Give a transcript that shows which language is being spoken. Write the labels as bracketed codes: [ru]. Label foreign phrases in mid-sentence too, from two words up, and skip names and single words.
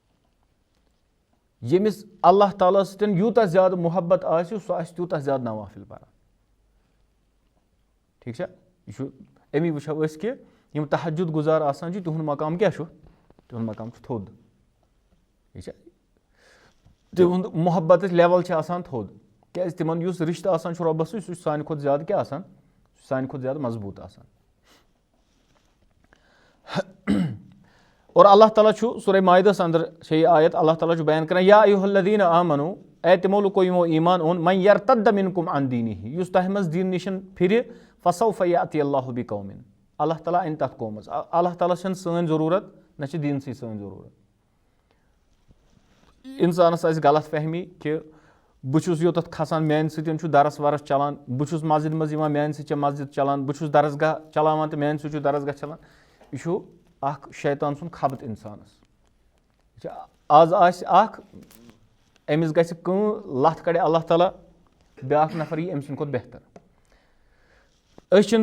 [ks] ییٚمِس اللہ تعالیٰ سۭتۍ یوٗتاہ زیادٕ محبت آسہِ سُہ آسہِ تیوٗتاہ زیادٕ نوافِل پَران ٹھیٖک چھا یہِ چھُ اَمی وٕچھو أسۍ کہِ یِم تہجُد گُزار آسان چھِ تِہُنٛد مقام کیٛاہ چھُ تِہُنٛد مقام چھُ تھوٚد ٹھیٖک چھا تِہُنٛد محبتٕچ لیوَل چھِ آسان تھوٚد کیٛازِ تِمن یُس رِشتہٕ آسان چھُ رۄبَس سۭتۍ سُہ چھُ سانہِ کھۄتہٕ زیادٕ کیٛاہ آسان سُہ چھُ سانہِ کھۄتہٕ زیادٕ مضبوٗط آسان اور اللہ تعالیٰ چھُ سورہ مائدَس اَنٛدر چھےٚ یہِ آیت اللہ تعالیٰ چھُ بیان کران [ar] یا ایُہا الذیٖنَ آمَنوٗ [ks] اے تِمو لُکو یِمو ایٖمان اوٚن [ar] مَن یَرتَدَّ مِنکُم عن دیٖنِہِ [ks] یُس تۄہہِ منٛز دیٖنہٕ نِش پھِرِ [ar] فَسَوفَ یأتی اللہُ بِقومٍ [ks] اللہ تعالیٰ اَنہِ تَتھ قومَس اللہ تعالیٰ چھَنہٕ سٲنۍ ضروٗرت نہ چھِ دیٖنسٕے سٲنۍ ضروٗرت اِنسانَس آسہِ غلط فہمی کہِ بہٕ چھُس یوٚتَتھ کھسان میٛانہِ سۭتۍ چھُ دَرس وَرس چلان بہٕ چھُس مسجِد منٛز یِوان میٛانہِ سۭتۍ چھےٚ مسجِد چلان بہٕ چھُس درسگاہ چلاوان تہٕ میٛانہِ سۭتۍ چھُ درسگاہ چلان یہِ چھُ اکھ شیطان سُنٛد خبت اِنسانَس یہِ چھُ آز آسہِ اکھ أمِس گژھِ کٲم لَتھ کَڑِ اللہ تعالیٰ بیٛاکھ نفر یی أمۍ سٕنٛدِ کھۄتہٕ بہتر أسۍ چھِنہٕ